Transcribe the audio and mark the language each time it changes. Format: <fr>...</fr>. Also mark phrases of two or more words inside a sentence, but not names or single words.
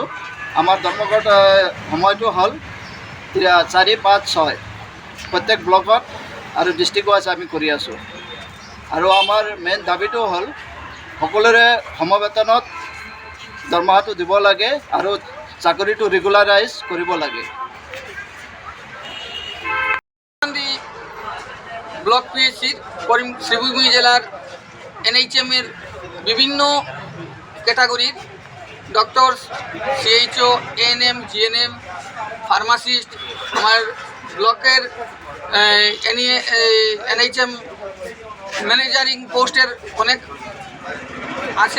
<as>আমাৰ ধৰ্মঘট সময়টো হ'ল 4, 5, 6 প্ৰত্যেক ব্লকত আৰু</as> <en>district wise</en> <as>আমি কৰি আছোঁ। আৰু আমাৰ মেইন দাবীটো হ'ল সকলোৰে সমবেতনত দৰমহাটো দিব লাগে আৰু চাকৰিটো ৰেগুলাৰাইজ কৰিব লাগে।</as> <bn>ব্লক পিএসসির শ্রীভূমি জেলার এনএইচএমের বিভিন্ন ক্যাটাগরির ডক্টর, সিএইচও, এএনএম, জিএনএম, ফার্মাসিস্ট, আমার ব্লকের এনএইচএম ম্যানেজারিং পোস্টের অনেক আছেন।</bn>